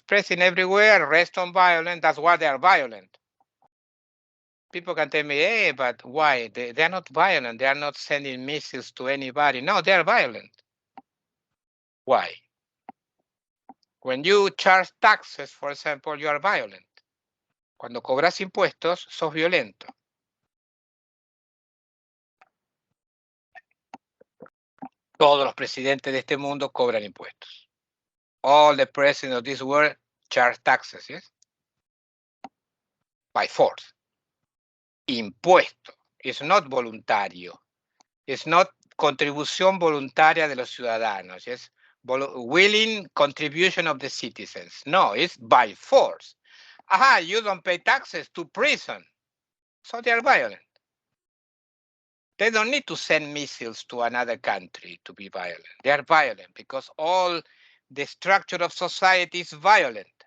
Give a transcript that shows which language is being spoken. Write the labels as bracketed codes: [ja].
[en] President everywhere rest on violence. That's why they are violent. People can tell me, hey, but why? They are not violent. They are not sending missiles to anybody. No, they are violent. Why? When you charge taxes, for example, you are violent. [es] Cuando cobras impuestos, sos violento. Todos los presidentes de este mundo cobran impuestos. [en] All the presidents of this world charge taxes, yes? By force. Impuesto. It's not voluntario. It's not [es] contribución voluntaria de los ciudadanos, [en] yes? Willing contribution of the citizens. No, it's by force. Aha, you don't pay taxes, to prison. So they are violent. They don't need to send missiles to another country to be violent. They are violent because all the structure of society is violent.